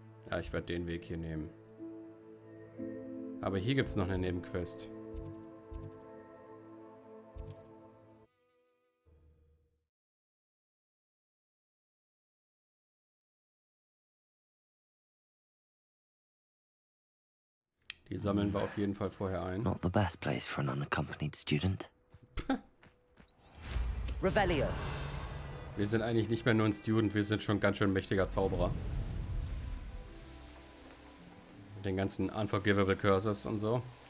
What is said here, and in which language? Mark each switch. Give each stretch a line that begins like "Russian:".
German: Ja, ich werde den Weg hier nehmen. Aber hier gibt es noch eine Nebenquest. Die sammeln wir auf jeden Fall vorher ein.
English: Not the best place for an unaccompanied student. Revelio.
German: Wir sind eigentlich nicht mehr nur ein Student, wir sind schon ganz schön mächtiger Zauberer. Mit den ganzen Unforgivable Curses und so.